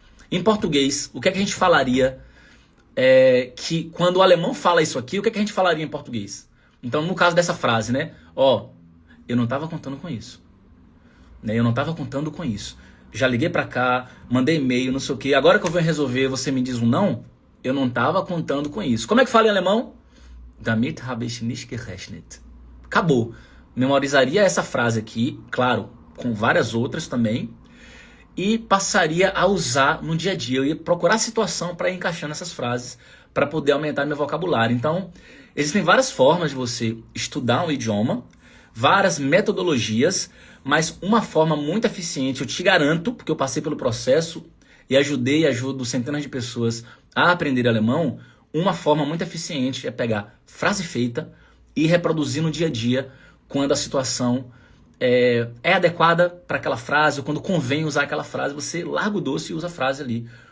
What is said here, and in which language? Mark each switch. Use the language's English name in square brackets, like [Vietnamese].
[Portuguese] Em português, o que é que a gente falaria que quando o alemão fala isso aqui, o que é que a gente falaria em português? Então, no caso dessa frase, né? Eu não estava contando com isso. Né? Eu não estava contando com isso. Já liguei pra cá, mandei e-mail, não sei o quê. Agora que eu vou resolver, você me diz um não? Eu não estava contando com isso. Como é que fala em alemão? [German] Damit habe ich nicht gerechnet. [Portuguese] Acabou. Memorizaria essa frase aqui, claro, com várias outras também, e passaria a usar no dia a dia. Eu ia procurar a situação para ir encaixando essas frases, para poder aumentar meu vocabulário. Então, existem várias formas de você estudar um idioma, várias metodologias, mas uma forma muito eficiente, eu te garanto, porque eu passei pelo processo e ajudo centenas de pessoas a aprender alemão, uma forma muito eficiente é pegar frase feita e reproduzir no dia a dia quando a situação é adequada para aquela frase, ou quando convém usar aquela frase, você larga o doce e usa a frase ali.